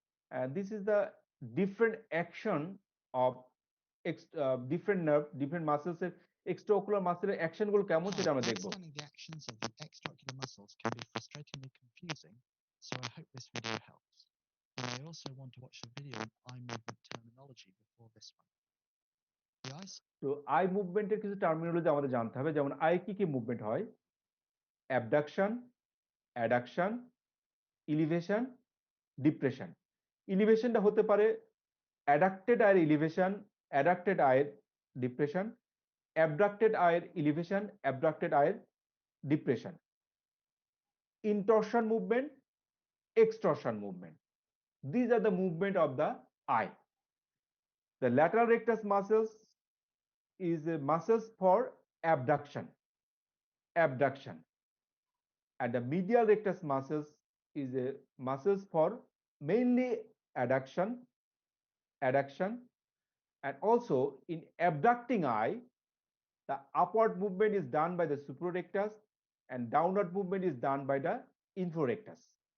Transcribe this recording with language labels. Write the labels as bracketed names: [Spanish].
[English] And this is the different action of different nerve, different muscles, extraocular muscle action [Bangla] গুলো কেমন সেটা আমরা দেখব। [English] Understanding the actions of the extraocular muscles can be frustratingly confusing, so I hope this video helps. You may also want to watch the video on eye movement terminology before this one. The eyes. [Bangla] তো I মুভমেন্টের কিছু terminology আমাদের জানতে হবে, যেমন I কি কি movement হয়: abduction, addiction, elevation, depression. ইলিভেশনটা হতে পারে অ্যাডাক্টেড আয়ের ইলিভেশন, অ্যাডাক্টেড আয়ের ডিপ্রেশন, অ্যাবডাক্টেড আয়ের ইলিভেশন, অ্যাবডাক্টেড আয়ের depression. [English] intorsion movement, extorsion movement. These are the movement of the eye. The lateral rectus muscles is a muscles for abduction, abduction, and the medial rectus muscles is a muscles for mainly adduction, adduction, and also in abducting eye, the upward movement is done by the suprarectus and downward movement is done by the inferorectus.